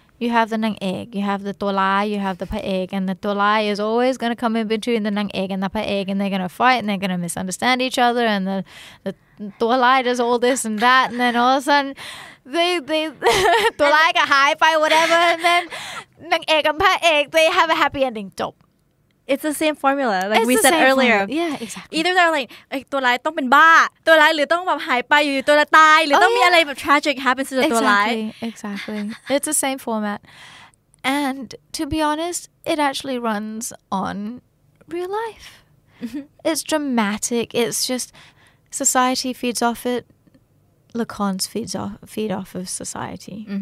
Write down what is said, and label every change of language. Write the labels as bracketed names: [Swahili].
[English] You have the นางเอก you have the ตัวร้าย you have the พระเอก and the ตัวร้าย is always going to come in between the นางเอก and the พระเอก and they're going to fight and they're going to misunderstand each other and the ตัวร้าย does all this and that and then all of a sudden they ตัวร้ายก็หายไป whatever and then นางเอกกับพระเอก they have a happy ending จบ It's the same formula like we said earlier yeah exactly [Thai] either they're like ตัวร้ายต้องเป็นบ้าตัวร้ายหรือต้องแบบหายไปอยู่ตัวละตายหรือต้องมีอะไรแบบ tragic happens to the ตัวร้าย [English] exactly it's the same format and to be honest it actually runs on real life it's dramatic it's just society feeds off it lacons feed off of society